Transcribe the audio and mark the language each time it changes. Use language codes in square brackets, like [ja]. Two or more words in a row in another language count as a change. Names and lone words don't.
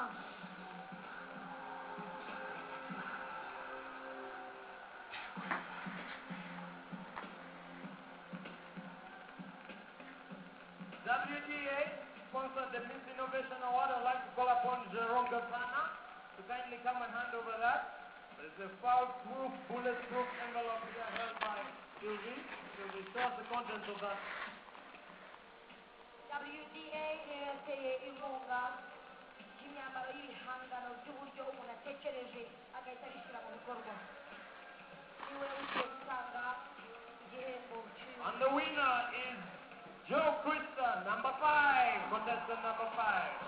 [en] WTA sponsored the Miss Innovation Award. I'd like to call upon Jerome Gafana to kindly come and hand over that. There's a foul-proof, bulletproof envelope here held by Sylvie. Sylvie, show us the contents of that. [rw] WDA yateye inkunga y'imyambaro y'ibihangano by'uburyo umuntu atekereje agahita abishyira mu bikorwa. Niwe ugiye gutanga igihembo. [en] And the winner is Joe Krista, number 5, contestant number 5.